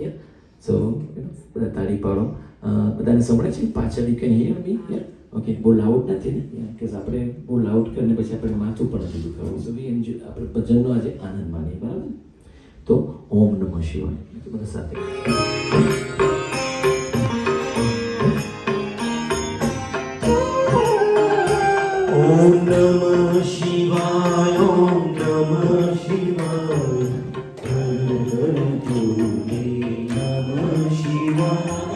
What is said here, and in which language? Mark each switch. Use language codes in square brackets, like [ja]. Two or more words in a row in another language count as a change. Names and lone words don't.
[gu] સો બધા તાળી પાડો. બધાને સંભળાય છે પાછળ? [en] You can hear me? [gu] ઓકે, બહુ લાઉડ નથી ને, કે આપણે બહુ લાઉડ કરીને પછી આપણે માથું પણ નથી દુખાવું. [en] So we enjoy, [gu] આપણે ભજનનો આજે આનંદ માણીએ બરાબર. તો [sa] ઓમ નમઃ શિવાય [gu] બધા સાથે. [sa] ओम नमः शिवाय ओम नमः शिवाय हर हर भोले नमः शिवाय